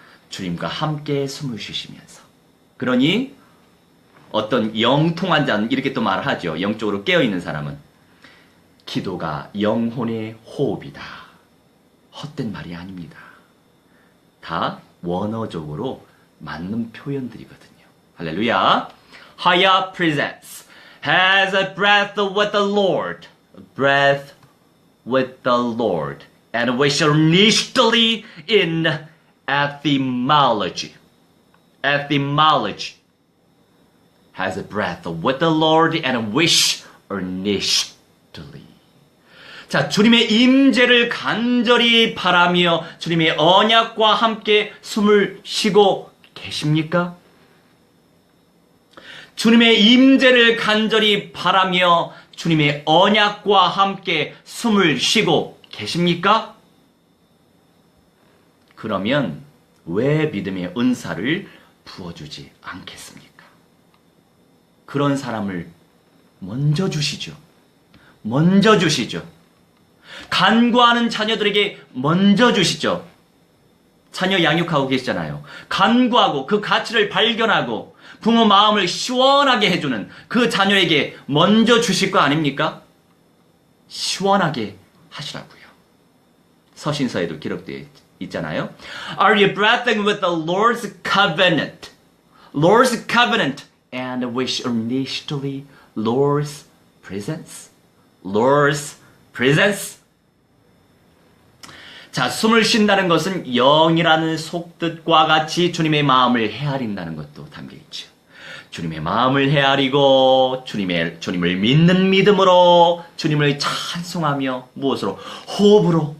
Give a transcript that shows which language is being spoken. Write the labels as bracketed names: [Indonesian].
[Korean] 주님과 함께 숨을 쉬시면서. 그러니 어떤 영통한 자는 이렇게 또 말하죠. 영적으로 깨어있는 사람은 기도가 영혼의 호흡이다. 헛된 말이 아닙니다. 다 원어적으로 맞는 표현들이거든요. 할렐루야. [English] Haya presents has a breath with the Lord. Breath with the Lord. And we shall initially in etymology. Etymology has a breath with the Lord and wish earnestly. [Korean] 자, 주님의 임재를 간절히 바라며 주님의 언약과 함께 숨을 쉬고 계십니까? 주님의 임재를 간절히 바라며 주님의 언약과 함께 숨을 쉬고 계십니까? 그러면 왜 믿음의 은사를 부어주지 않겠습니까? 그런 사람을 먼저 주시죠. 먼저 주시죠. 간구하는 자녀들에게 먼저 주시죠. 자녀 양육하고 계시잖아요. 간구하고 그 가치를 발견하고 부모 마음을 시원하게 해주는 그 자녀에게 먼저 주실 거 아닙니까? 시원하게 하시라고요. 서신서에도 기록되어 있잖아요. [English] Are you breathing with the Lord's covenant? Lord's covenant and wish earnestly Lord's presence. Lord's presence. [Korean] 자, 숨을 쉰다는 것은 영이라는 속뜻과 같이 주님의 마음을 헤아린다는 것도 담겨있죠. 주님의 마음을 헤아리고 주님을 믿는 믿음으로 주님을 찬송하며 무엇으로? 호흡으로.